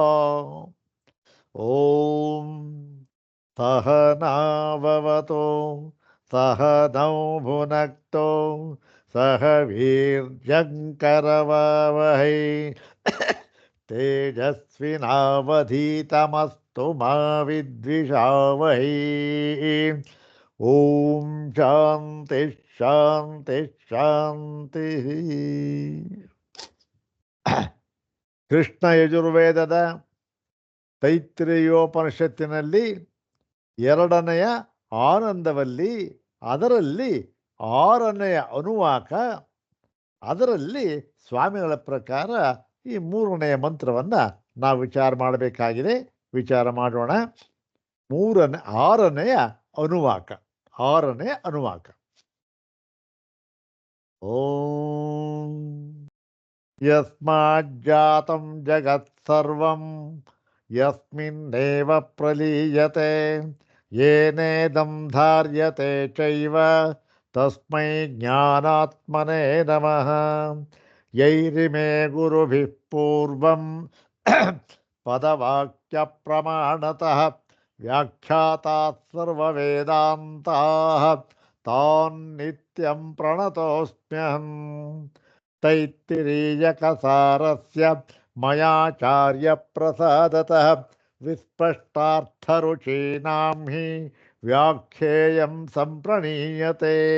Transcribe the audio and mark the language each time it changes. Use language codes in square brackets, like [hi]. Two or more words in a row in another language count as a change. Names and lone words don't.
[sa] ॐ सहनाववतु सहनौ भुनक्तु सह वीर्यङ्करवावहै तेजस्विनावधीतमस्तु मा विद्विषावहै ॐ शान्ति शान्ति शान्तिः [kn] ಕೃಷ್ಣ ಯಜುರ್ವೇದದ ತೈತ್ರೇಯೋಪನಿಷತ್ತಿನಲ್ಲಿ ಎರಡನೆಯ ಆನಂದವಲ್ಲಿ ಅದರಲ್ಲಿ ಆರನೆಯ ಅನುವಾಕ ಅದರಲ್ಲಿ ಸ್ವಾಮಿಗಳ ಪ್ರಕಾರ ಈ ಮೂರನೆಯ ಮಂತ್ರವನ್ನು ನಾವು ವಿಚಾರ ಮಾಡಬೇಕಾಗಿದೆ. ವಿಚಾರ ಮಾಡೋಣ. ಆರನೆಯ ಅನುವಾಕ [sa] ಓಂ ಯಸ್ಮಾಜ್ಜಾತಂ ಜಗತ್ಸರ್ವಂ ಯಸ್ಮಿನ್ನೇವ ಪ್ರಲೀಯತೆ ಯೇನೇದಂ ಧಾರ್ಯತೆ ಚೈವ ತಸ್ಮೈ ಜ್ಞಾನಾತ್ಮನೇ ನಮಃ. ಯೈರಿಮೇ ಗುರುಭಿಃ ಪೂರ್ವಂ ಪದವಾಕ್ಯ ಪ್ರಮಾಣತಃ ವ್ಯಾಖ್ಯಾತಾಃ ಸರ್ವವೇದಾಂತಾಃ ತಾನ್ ನಿತ್ಯಂ ಪ್ರಣತೋಸ್ಮ್ಯಹಂ. ತೈತ್ತಿರೀಯಕಸಾರಸ್ಯ ಮಯಾಚಾರ್ಯ ಪ್ರಸಾದತಃ ವಿಸ್ಪಷ್ಟಾರ್ಥರುಚೀನಾಂ ಹಿ ವ್ಯಾಖ್ಯೇಯಂ ಸಂಪ್ರಣೀಯತೆ.